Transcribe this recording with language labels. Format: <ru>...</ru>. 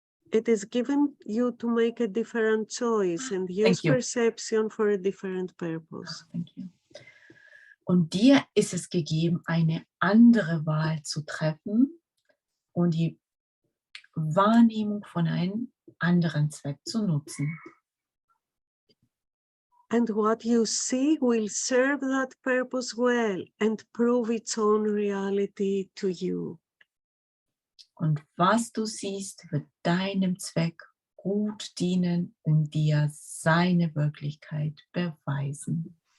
<en>It is given you to make a different choice and use you. perception for a different purpose. Thank you.</en> <de>Und dir ist es gegeben, eine andere Wahl zu treffen und die Wahrnehmung von einem anderen Zweck zu nutzen.</de> <en>And what you see will serve that purpose well and prove its own reality to you.</en> <de>Und was du siehst, wird deinem Zweck gut dienen und dir seine Wirklichkeit beweisen.</de>